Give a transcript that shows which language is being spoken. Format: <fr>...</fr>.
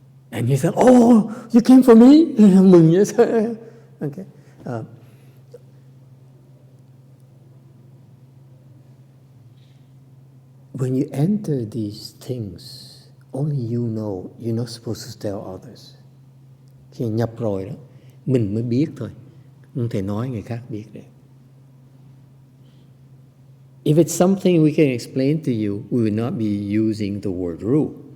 <en>And he said, oh, you came for me?</en> <vi>Mừng nhé.</vi> <en>Okay. When you enter these things, only you know. You're not supposed to tell others.</en> <vi>Khi nhập rồi đó, mình mới biết thôi. Không thể nói người khác biết được.</vi> <en>If it's something we can explain to you, we will not be using the word rule.</en>